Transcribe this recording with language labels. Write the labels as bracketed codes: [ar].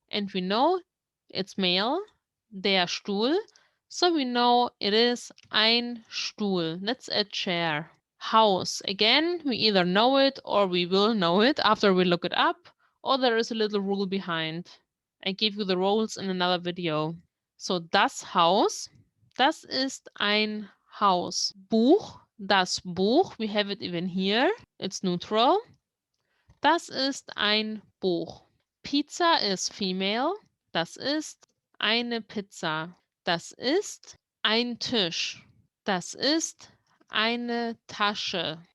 [en] And we know it's male, [de] der Stuhl. [en] So we know it is [de] ein Stuhl. [en] That's a chair. House. Again, we either know it or we will know it after we look it up, or there is a little rule behind. I gave you the rules in another video. [de] So das Haus, das ist ein Haus. Buch, das Buch, [en] we have it even here. It's neutral. [de] Das ist ein Buch. [en] Pizza is female. [de] Das ist eine Pizza. Das ist ein Tisch. Das ist eine Tasche.